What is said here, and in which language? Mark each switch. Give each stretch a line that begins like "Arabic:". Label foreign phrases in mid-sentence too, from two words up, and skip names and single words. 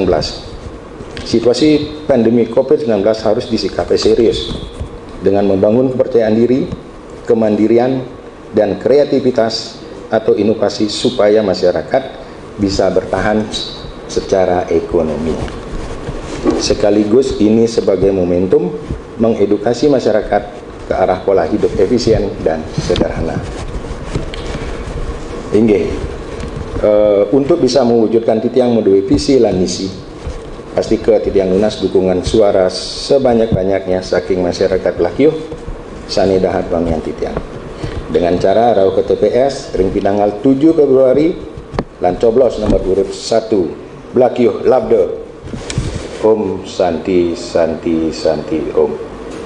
Indonesian: Situasi pandemi COVID-19 harus disikapi serius dengan membangun kepercayaan diri, kemandirian, dan kreativitas atau inovasi supaya masyarakat bisa bertahan secara ekonomi. Sekaligus ini sebagai momentum mengedukasi masyarakat ke arah pola hidup efisien dan sederhana.
Balinese: Inggih,
Indonesian: untuk bisa mewujudkan
Balinese: Titiang menduwe visi lan misi, pasti ke Titiang lunas
Indonesian: dukungan suara sebanyak-banyaknya
Balinese: saking masyarakat Blakio sani dahat bangyan Titiang.
Indonesian: Dengan cara rauh ke TPS
Balinese: ring pinanggal
Indonesian: 7 Februari lan coblos nomor urut 1 Blakio Labde.
Sanskrit: Om Santi Santi Santi Om.